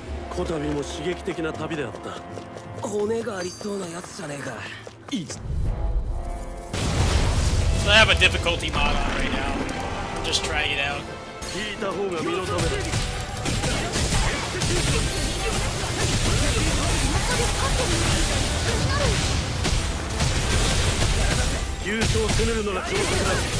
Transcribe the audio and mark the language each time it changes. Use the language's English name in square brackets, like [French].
[Japanese] こたびも刺激的な旅であった。骨がありそうなやつじゃねえか。 [English] So I have a difficulty mod on right now. I'm just trying it out. [Japanese] 聞いた方が身のためだ。急所を攻めるのが上策だ。